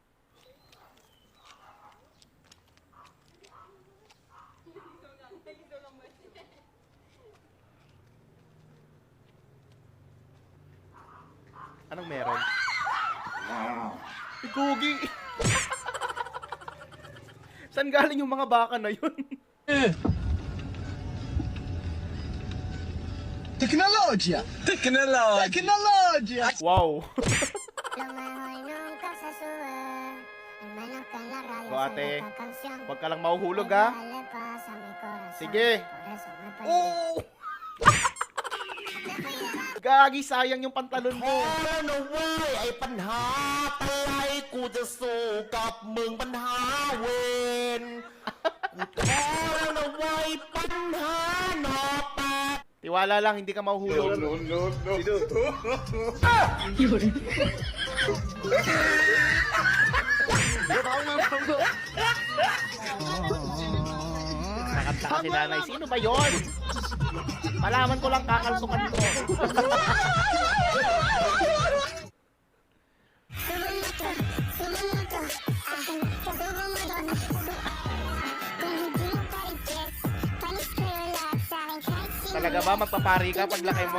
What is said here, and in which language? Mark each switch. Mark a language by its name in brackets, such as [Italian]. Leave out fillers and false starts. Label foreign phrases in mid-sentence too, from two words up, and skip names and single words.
[Filipino] Anong meron? Gugi! Saan galing yung mga baka na yun? Teknolojya! Teknolojya! Wow! [Spanish] Lo mejor nunca se sube, al menos que en la radio [Filipino] Go, ate. [Spanish] suene esta canción. [Filipino] Huwag ka lang mahuhulog, ha? [Spanish] Ella le pasa a mi corazón, [Filipino] Sige. [Spanish] por eso me perdí. [Filipino] Oh! Gagi, sayang yung pantalon mo. [Thai] นะเว้ยไอ้ปัญหาอะไรกูจะสู้กับมึงปัญหาเวรกูท้อแล้วนะเว้ยปัญหาหนอแปด [Filipino] Tiwala lang, hindi ka mahuhulog. Nakanta ka si nanay. Sino ba yon? Malaman ko lang kakalsukan mo. Talaga ba magpapari ka paglaki mo?